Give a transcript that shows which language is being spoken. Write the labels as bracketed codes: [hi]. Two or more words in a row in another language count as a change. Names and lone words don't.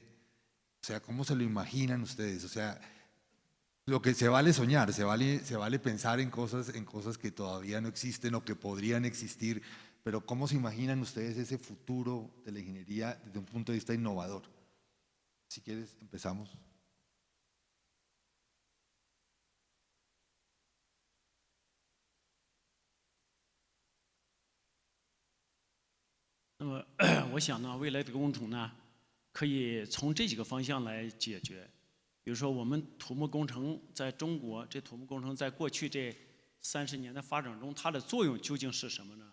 [es] O sea, ¿cómo se lo imaginan ustedes? O sea, lo que se vale soñar, se vale pensar en cosas que todavía no existen o que podrían existir, pero ¿cómo se imaginan ustedes ese futuro de la ingeniería desde un punto de vista innovador? Si quieres, empezamos. [zh] 我想呢，未来这个工程呢，可以从这几个方向来解决。比如说，我们土木工程在中国，这土木工程在过去这30年的发展中，它的作用究竟是什么呢？